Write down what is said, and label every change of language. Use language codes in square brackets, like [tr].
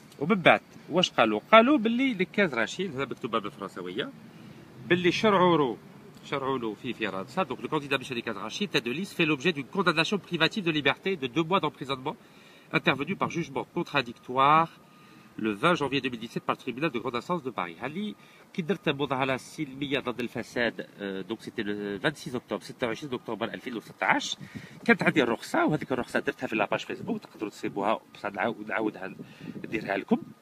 [ar] ومن بعد واش قالوا باللي نكاز رشيد هذا مكتوبه بالفرنسويه باللي شرعوا له في فرنسا. [fr] Donc le candidat Michel Nicaise Rachid, tête de liste, fait l'objet d'une condamnation privative de liberté de 2 mois d'emprisonnement intervenue par jugement contradictoire le 20 janvier 2017 par le tribunal de grande instance de Paris. [ar] هاللي كي درت مظاهره سلميه ضد الفساد [fr] دونك سيتي لو [ar] 26 اكتوبر 26 اكتوبر 2016 كانت عندي الرخصه، وهذيك الرخصه درتها في لاباج فيسبوك تقدروا تصيبوها بصح نعاودها نديرها لكم.